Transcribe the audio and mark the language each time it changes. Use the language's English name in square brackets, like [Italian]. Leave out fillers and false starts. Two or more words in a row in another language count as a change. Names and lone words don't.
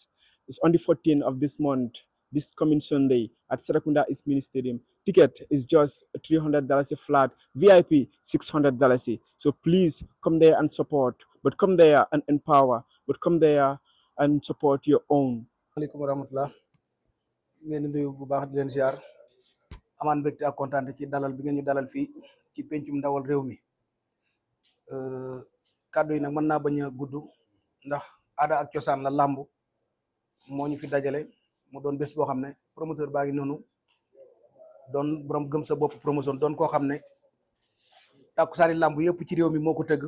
[English] It's on the 14th of this month, this coming Sunday at Serekunda East Mini Stadium. Ticket is just $300 a flat, VIP $600. So please come there and support, but come there and empower, but come there and support your own. [Arabic] السلام عليكم ورحمة الله. [Wolof] Ngeen nuyu bu baax di leen ziar amaan mbégte ak kontaan ci dalal bi ngeen ñu dalal fii ci pencum ndawal réew mi kàddu yi nag mën naa bañ a gudd ndax aada ak cosaan la làmb moo ñu fi dajale mu doon bés boo xam ne promoteur baa ngi noonu doon borom gëm sa bopp promotion doon koo xam ne tàkkusaani làmb yëpp ci réew mi moo ko tëgg